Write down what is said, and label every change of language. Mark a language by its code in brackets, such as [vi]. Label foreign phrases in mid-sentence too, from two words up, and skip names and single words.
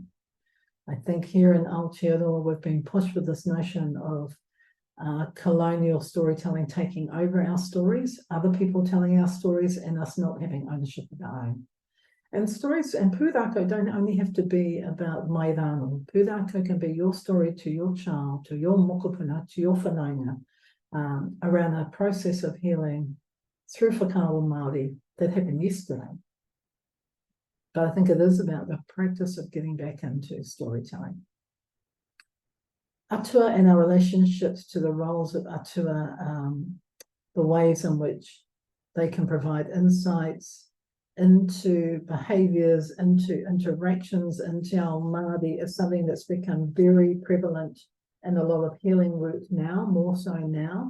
[en] I think here in Aotearoa we've been pushed with this notion of colonial storytelling taking over our stories, other people telling our stories, and us not having ownership of our own. And stories and pūrākau don't only have to be about [mi] mai rānō. [en] Pūrākau can be your story to your child, to your mokopuna, to your whanaunga, around a process of healing through [mi] whakaaro Māori [en] that happened yesterday. But I think it is about the practice of getting back into storytelling. Atua and our relationships to the roles of atua, the ways in which they can provide insights into behaviours, into interactions, into our Māori is something that's become very prevalent in a lot of healing work now, more so now.